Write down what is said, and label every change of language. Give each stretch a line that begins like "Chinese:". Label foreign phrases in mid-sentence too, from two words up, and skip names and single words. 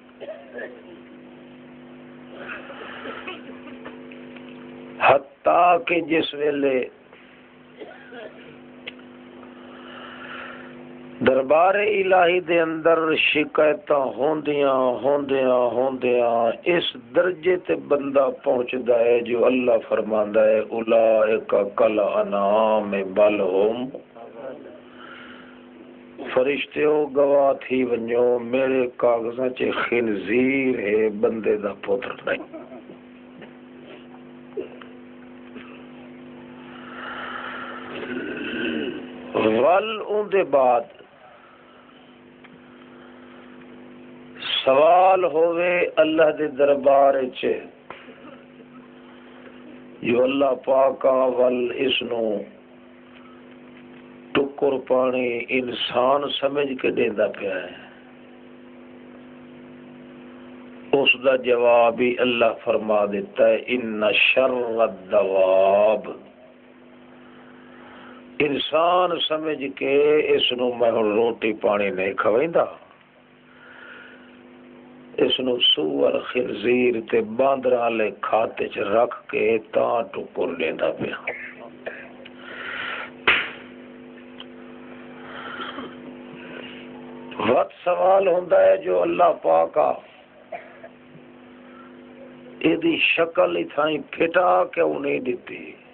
Saraiki: حتیٰ کہ جس ویلے دربار الہی دے اندر شکایتاں ہوندیاں اس درجے تے بندہ پہنچدا ہے جو اللہ فرماندا ہے
Arabic: اولئک کالانعام بل هم.
Saraiki: فرشتیو گواہ تھی ونجو میرے کاغذاں چ خنزیر ہے، بندے دا پتر نہیں. ول اون دے بعد سوال ہوئے اللہ دے دربار وچ جو اللہ پاک ول اس نو ٹکر پانی انسان سمجھ کے دیندا پیا ہے. اس دا جواب ہی اللہ فرما دیتا ہے
Arabic: ان شر الدواب.
Saraiki: انسان سمجھ کے اس نو میں روٹی پانی نہیں کھویندا، اس نو سور خنزیر تے باندر والے کھاتے چ رکھ کے تاں ٹکر لیندا پیا. وقت سوال ہوندا ہے جو اللہ پاک ایدی شکل اتھائی پھٹا کیوں نہیں دیتی.